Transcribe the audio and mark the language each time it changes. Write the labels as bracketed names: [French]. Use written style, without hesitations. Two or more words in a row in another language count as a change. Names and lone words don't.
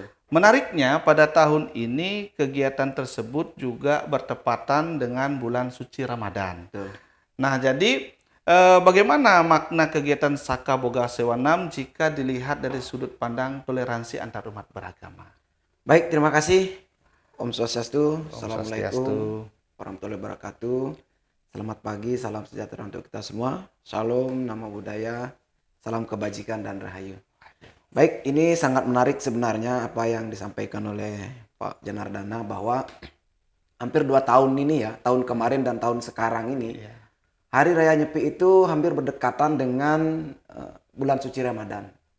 [Indonesian] Menariknya, pada tahun ini kegiatan tersebut juga bertepatan dengan bulan suci Ramadan. Betul. Nah, jadi bagaimana makna kegiatan Saka Boga Sewanam jika dilihat dari sudut pandang toleransi antar umat beragama? Baik, terima kasih. [Balinese] Om Swastiastu. Om [Arabic] السلام عليكم ورحمة الله وبركاته. [Indonesian] Selamat pagi, salam sejahtera untuk kita semua. Shalom, nama budaya, salam kebajikan dan rahayu. Baik, ini sangat menarik sebenarnya apa yang disampaikan oleh Pak Janardana bahwa hampir 2 tahun ini ya, tahun kemarin dan tahun sekarang ini, Hari Raya Nyepi itu hampir berdekatan dengan bulan suci Ramadan.